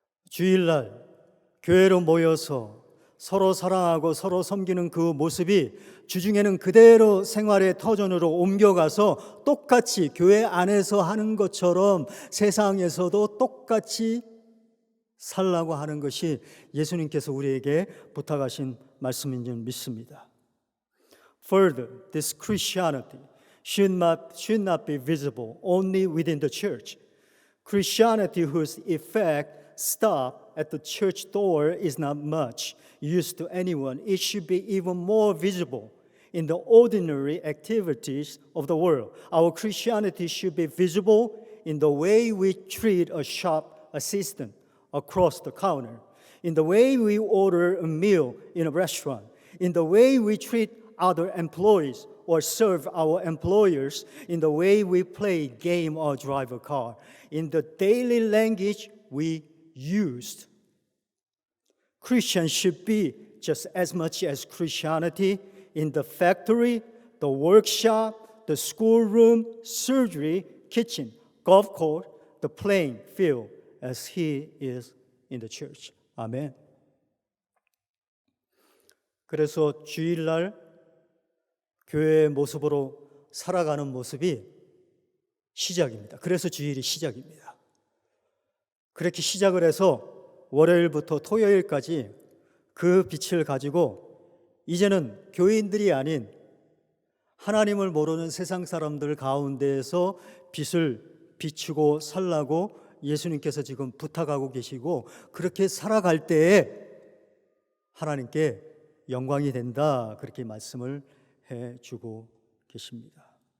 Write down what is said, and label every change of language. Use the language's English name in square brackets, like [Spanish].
[Korean] 주일날 교회로 모여서 서로 사랑하고 서로 섬기는 그 모습이 주중에는 그대로 생활의 터전으로 옮겨가서 똑같이 교회 안에서 하는 것처럼 세상에서도 똑같이 살라고 하는 것이 예수님께서 우리에게 부탁하신 말씀인 줄 믿습니다. [English] Further, this Christianity should not be visible only within the church. Christianity whose effect stop at the church door is not much use to anyone. It should be even more visible in the ordinary activities of the world. Our Christianity should be visible in the way we treat a shop assistant across the counter, in the way we order a meal in a restaurant, in the way we treat other employees or serve our employers, in the way we play game or drive a car, in the daily language we used. Christians should be just as much as Christianity in the factory, the workshop, the schoolroom, surgery, kitchen, golf course, the playing field, as he is in the church. [Korean] 아멘. 그래서 주일날 교회의 모습으로 살아가는 모습이 시작입니다. 그래서 주일이 시작입니다. 그렇게 시작을 해서 월요일부터 토요일까지 그 빛을 가지고 이제는 교인들이 아닌 하나님을 모르는 세상 사람들 가운데에서 빛을 비추고 살라고 예수님께서 지금 부탁하고 계시고, 그렇게 살아갈 때에 하나님께 영광이 된다, 그렇게 말씀을 해주고 계십니다.